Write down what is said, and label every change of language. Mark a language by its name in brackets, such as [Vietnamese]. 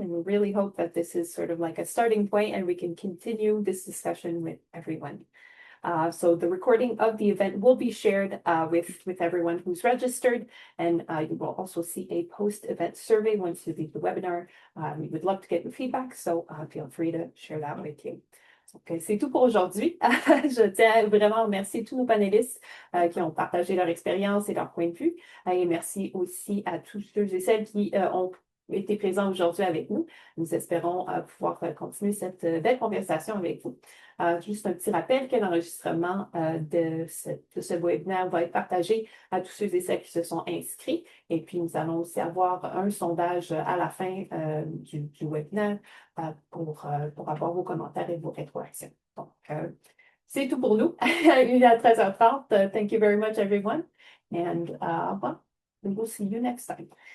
[English] And we really hope that this is sort of like a starting point and we can continue this discussion with everyone. So the recording of the event will be shared with everyone who's registered, and you will also see a post-event survey once you leave the webinar. We would love to get your feedback, so feel free to share that with you. [French] Donc, c'est tout pour aujourd'hui. Je tiens vraiment à remercier tous nos panélistes qui ont partagé leur expérience et leur point de vue. Et merci aussi à tous ceux et celles qui ont été présents aujourd'hui avec nous. Nous espérons pouvoir continuer cette belle conversation avec vous. Juste un petit rappel que l'enregistrement de ce webinaire va être partagé à tous ceux et celles qui se sont inscrits. Et puis, nous allons aussi avoir un sondage à la fin du webinaire pour avoir vos commentaires et vos rétroactions. Donc, c'est tout pour nous. Il est à 13h30. [English] Thank you very much, everyone. And well, we will see you next time.